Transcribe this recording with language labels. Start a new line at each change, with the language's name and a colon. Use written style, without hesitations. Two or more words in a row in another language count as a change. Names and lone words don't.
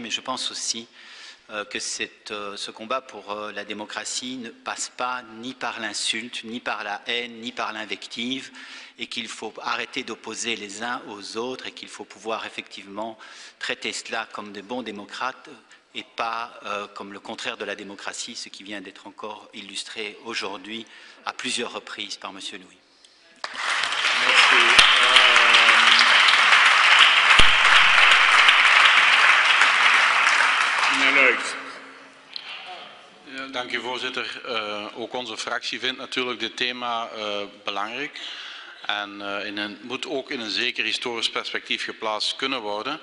French: Mais je pense aussi que ce combat pour la démocratie ne passe pas ni par l'insulte, ni par la haine, ni par l'invective, et qu'il faut arrêter d'opposer les uns aux autres et qu'il faut pouvoir effectivement traiter cela comme de bons démocrates et pas comme le contraire de la démocratie, ce qui vient d'être encore illustré aujourd'hui à plusieurs reprises par M. Louis. Merci.
Dutch: Dank u voorzitter. Ook onze fractie vindt natuurlijk dit thema belangrijk. En moet ook in een zeker historisch perspectief geplaatst kunnen worden.